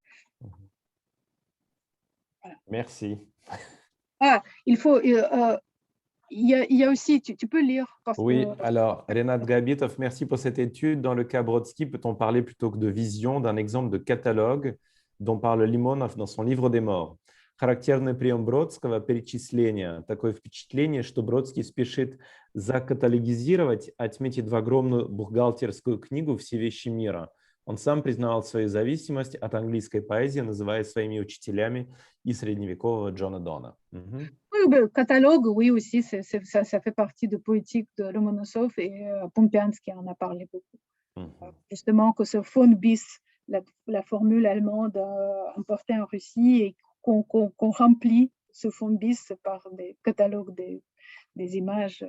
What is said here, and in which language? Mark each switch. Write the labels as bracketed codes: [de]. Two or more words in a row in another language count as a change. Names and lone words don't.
[fr] Voilà. Merci. Il faut... il y a aussi, tu peux lire. Oui, alors, Renat Gabitov, merci pour cette étude. Dans le cas Brodsky, peut-on parler plutôt que de vision d'un exemple de catalogue dont parle Лимонов dans son livre des morts? [ru] Характерный прием Бродского – перечисление. Такое впечатление, что Бродский спешит закаталогизировать, отметить в огромную бухгалтерскую книгу все вещи мира. Он сам признавал свою зависимость от английской поэзии, называя своими учителями и средневекового Джона Дона. [fr] Oui, le catalogue, oui, aussi, ça fait partie de poétique de Lomonosov, et Pompiansky en a parlé beaucoup. Justement, que ce [de] von bis, [fr] la formule allemande importée en Russie, et qu'on remplit ce [de] von bis [fr] par des catalogues des images.